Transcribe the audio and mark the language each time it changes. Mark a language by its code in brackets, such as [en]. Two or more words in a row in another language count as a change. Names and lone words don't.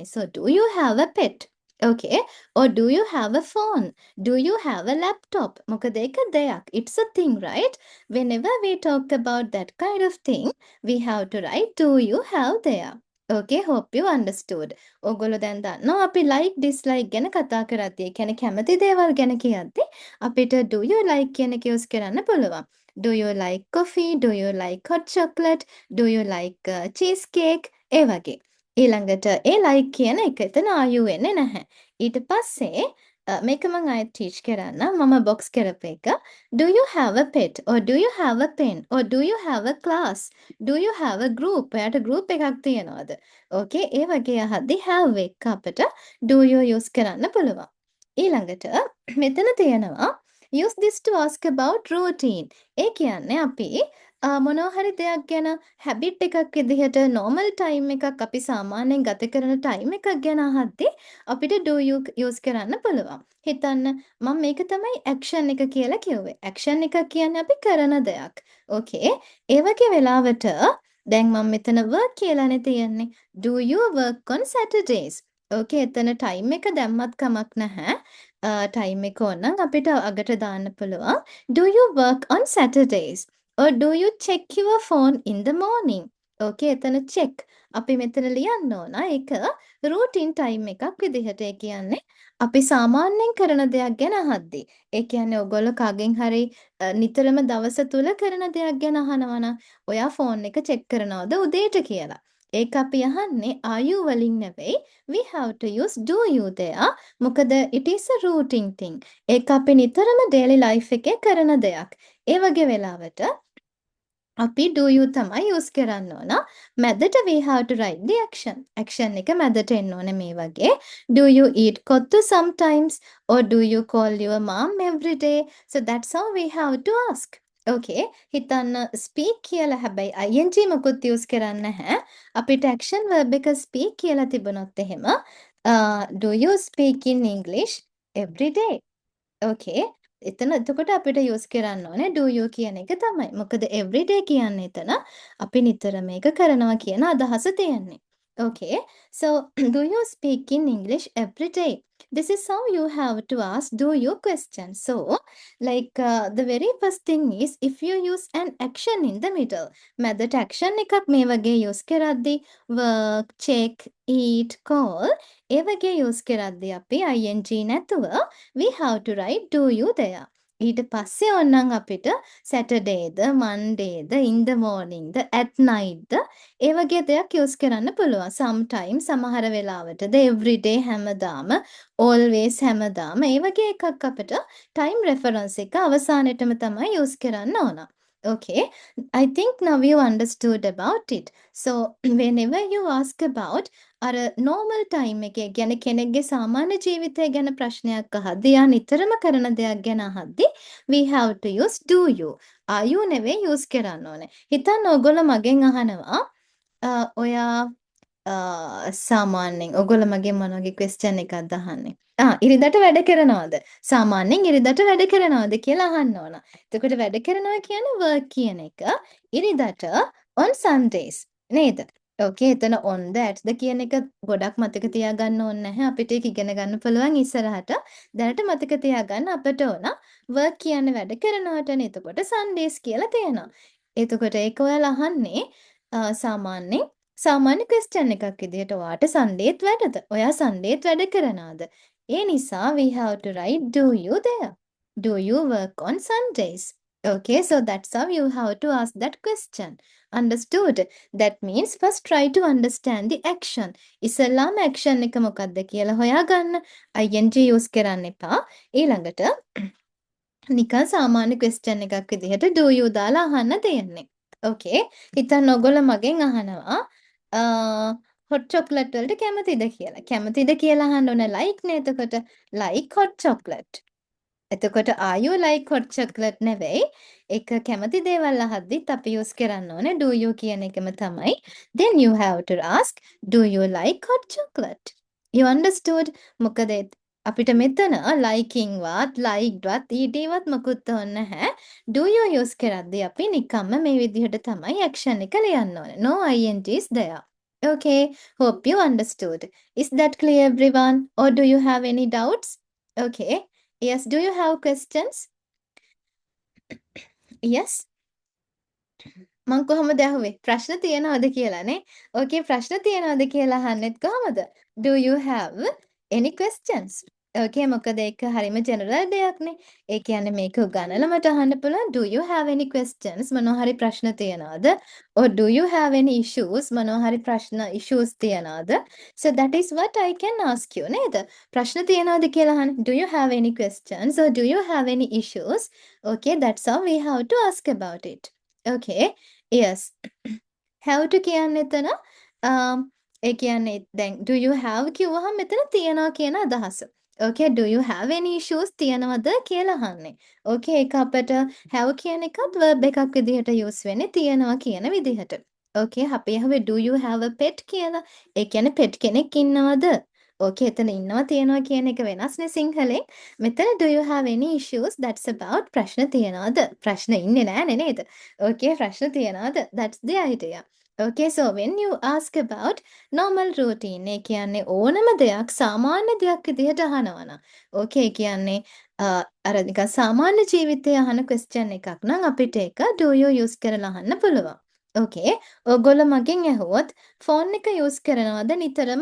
[en] So do you have a pet? Okay. Or do you have a phone? Do you have a laptop? [si] මොකද ඒක දෙයක්. [en] It's a thing, right? Whenever we talk about that kind of thing, we have to write do you have there. Okay, hope you understood. [si] ඕගොල්ලෝ දැන් දන්නවා අපි [en] like dislike [si] ගැන කතා කරද්දී. ඒ කියන්නේ කැමති දේවල් ගැන කියද්දී අපිට [en] do you like [si] කියන එක use කරන්න පුළුවන්. [en] Do you like coffee? Do you like hot chocolate? Do you like cheesecake? [si] ඒ වගේ. ඊළඟට ඒ like කියන එක එතන [en] are you [si] වෙන්නේ නැහැ. ඊට පස්සේ මේක මම ආයෙත් ටීච් කරන්නම්. මම බොක්ස් කරපු එක. [en] Do you have a pet? Or do you have a pen? Or do you have a class? Do you have a group? [si] ඔයාට group එකක් තියනවද? Okay, ඒ වගේ අහද්දී have එක අපිට [en] do you use [si] කරන්න පුළුවන්. ඊළඟට මෙතන තියෙනවා [en] use this to ask about routine. [si] ඒ කියන්නේ අපි මොනවා හරි දෙයක් ගැන habit එකක් විදිහට [en] normal time [si] එකක් අපි සාමාන්‍යයෙන් ගත කරන time එකක් ගැන අහද්දී අපිට [en] do you use [si] කරන්න පුළුවන්. හිතන්න මම මේක තමයි action එක කියලා කිව්වේ. action එක කියන්නේ අපි කරන දෙයක්. Okay. ඒ වගේ වෙලාවට දැන් මම මෙතන work කියලානේ තියෙන්නේ. [en] Do you work on Saturdays? [si] Okay, එතන time එක දැම්මත් කමක් නැහැ. time එක ඕනනම් අපිට අගට දාන්න පුළුවන්. [en] Do you work on Saturdays? Or do you check your phone in the morning? [si] Okay, එතන check. අපි මෙතන ලියන්න ඕන. ඒක [en] routine time [si] එකක් විදිහට. ඒ කියන්නේ අපි සාමාන්‍යයෙන් කරන දෙයක් ගැන අහද්දී. ඒ කියන්නේ ඔයගොල්ලෝ කගෙන් හරි නිතරම දවස තුල කරන දෙයක් ගැන අහනවා නම් ඔයා ෆෝන් එක check කරනවද උදේට කියලා. ඒක අපි අහන්නේ [en] are you [si] වලින් නෙවෙයි. [en] We have to use do you there. මොකද it is a routine thing. [si] ඒක අපි නිතරම [en] daily life [si] එකේ කරන දෙයක්. ඒ වගේ වෙලාවට අපි [en] do you [si] තමයි use කරන්න ඕන. මැදට [en] we have to write the action. [si] action එක මැදට එන්න ඕනේ මේ වගේ. [en] Do you eat kottu sometimes? Or do you call your mom every day? So that's how we have to ask. [si] Okay. හිතන්න speak කියලා හැබැයි ing මොකුත් use කරන්න නැහැ. [en] අපිට action verb එක speak [si] කියලා තිබුණොත් එහෙම [en] do you speak in English every day? [si] Okay. එතන එතකොට අපිට යූස් කරන්න ඕනේ [en] do you [si] කියන එක තමයි. මොකද everyday කියන්නේ එතන අපි නිතර මේක කරනවා කියන අදහස තියෙන්නේ. [en] Okay, so do you speak in English every day? This is how you have to ask do you question. So, the very first thing is if you use an action in the middle. මැදට action [si] එකක් මේ වගේ [en] use කරද්දී work, check, eat, call [si] ඒ වගේ [en] use [si] කරද්දී අපි [en] ing නැතුව we have to write do you there. [si] ඊට පස්සේ ඕනනම් අපිට Saturdayද, Mondayද, [en] in the morningද, at nightද [si] ඒ වගේ දෙයක් යූස් කරන්න පුළුවන්. sometimes සමහර වෙලාවටද everyday හැමදාම always හැමදාම ඒ වගේ එකක් අපිට [en] time reference [si] එක අවසානෙටම තමයි යූස් කරන්න ඕන. [en] Okay, I think now you understood about it. So whenever you ask about [si] අර [en] normal time [si] එකේ ගැන කෙනෙක්ගේ සාමාන්‍ය ජීවිතය ගැන ප්‍රශ්නයක් අහද්දී යා නිතරම කරන දෙයක් ගැන අහද්දී [en] we have to use do you. are you [si] නෙවෙයි use කරන්න ඕනේ. හිතන්න ඔයගොල්ලෝ මගෙන් අහනවා ඔයා සාමාන්‍යයෙන් ඔයගොල්ලෝ මගෙන් මොන වගේ question එකක්ද අහන්නේ? ඉරිදට වැඩ කරනවද? සාමාන්‍යයෙන් ඉරිදට වැඩ කරනවද කියලා අහන්න ඕන. එතකොට වැඩ කරනවා කියන්නේ work කියන එක. ඉරිදට [en] on Sundays [si] නේද? Okay, එතන [en] on the at the [si] කියන එක ගොඩක් මතක තියාගන්න ඕනේ නැහැ. අපිට ඒක ඉගෙන ගන්න පුළුවන් ඉස්සරහට. දැනට මතක තියාගන්න අපට ඕන work කියන්නේ වැඩ කරනවටනේ. එතකොට Sundays කියලා තියෙනවා. එතකොට ඒක ඔයාලා අහන්නේ සාමාන්‍ය ක්වෙස්චන් එකක් විදිහට ඔයාට සන්ඩේත් වැඩද? ඔයා සන්ඩේත් වැඩ කරනවද? ඒ නිසා [en] we have to write do you there. Do you work on Sundays? Okay, so that's how you have to ask that question. Understood? That means first try to understand the action. [si] ඉස්සෙල්ලාම action එක මොකක්ද කියලා හොයාගන්න. ing use කරන්න එපා. ඊළඟට නිකන් සාමාන්‍ය ක්වෙස්චන් එකක් විදිහට [en] do you [si] දාලා අහන්න තියෙන්නේ. Okay, හිතන්න ඔයගොල්ලෝ මගෙන් අහනවා [en] hot chocolate [si] වලට කැමතිද කියලා. කැමතිද කියලා අහන්න ඕන like නේ එතකොට [en] like hot chocolate. එතකොට are you like hot chocolate නෙවෙයි. [si] ඒක කැමති දේවල් අහද්දිත් අපි use කරන්න ඕනේ [en] do you [si] කියන එකම තමයි. [en] Then you have to ask do you like hot chocolate? You understood? [si] මොකද අපිට මෙතන liking වත් liked වත් ඊටවත් මොකුත් ඕනේ නැහැ. [en] Do you [si] use කරද්දී අපි නිකම්ම මේ විදිහට තමයි action එක ලියන්න ඕනේ. [en] No ing is there. Okay, hope you understood. Is that clear everyone? Or do you have any doubts? Okay. Yes, do you have questions? Yes. [si] මං කොහොමද ඇහුවේ? ප්‍රශ්න තියෙනවද කියලානේ. Okay, ප්‍රශ්න තියෙනවද කියලා අහන්නෙත් කොහමද? [en] Do you have any questions? [si] Okay, මොකද ඒක හරිම ජෙනරල් දෙයක්නේ. ඒ කියන්නේ මේක උගන්නලා මට අහන්න පුළුවන් [en] do you have any questions? [si] මොනවා හරි ප්‍රශ්න තියෙනවද? [en] Or do you have any issues? [si] මොනවා හරි ප්‍රශ්න issues තියනවාද? [en] So that is what I can ask you නේද? [si] ප්‍රශ්න තියනවාද කියලා අහන්න. [en] Do you have any questions or do you have any issues? Okay, that's how we have to ask about it. [si] Okay, yes. [en] Have to [si] කියන්නේ එතන ඒ කියන්නේ දැන් [en] do you have [si] කිව්වහම මෙතන තියනවා කියන අදහස. [en] Okay, do you have any issues [si] තියනවද කියලා අහන්නේ. Okay, ඒක අපිට have කියන එකත් verb එකක් විදිහට use වෙන්නේ තියනවා කියන විදිහට. Okay, අපි අහුවේ [en] do you have a pet [si] කියලා. ඒ කියන්නේ pet කෙනෙක් ඉන්නවද? Okay, එතන ඉන්නවා තියනවා කියන එක වෙනස්නේ සිංහලෙන්. [en] මෙතන do you have any issues? That's about [si] ප්‍රශ්න තියනවද? ප්‍රශ්න ඉන්නේ නෑනේ නේද? Okay, ප්‍රශ්න තියනවද? [en] That's the idea. Okay, so when you ask about normal routine [si] ඒ කියන්නේ ඕනම දෙයක් සාමාන්‍ය දෙයක් විදිහට අහනවා නම් okay කියන්නේ අර නිකන් සාමාන්‍ය ජීවිතයේ අහන question එකක් නම් අපිට ඒක [en] do you use [si] කරලා අහන්න පුළුවන්. Okay, ඔයගොල්ලෝ මගෙන් ඇහුවොත් phone එක use කරනවද නිතරම?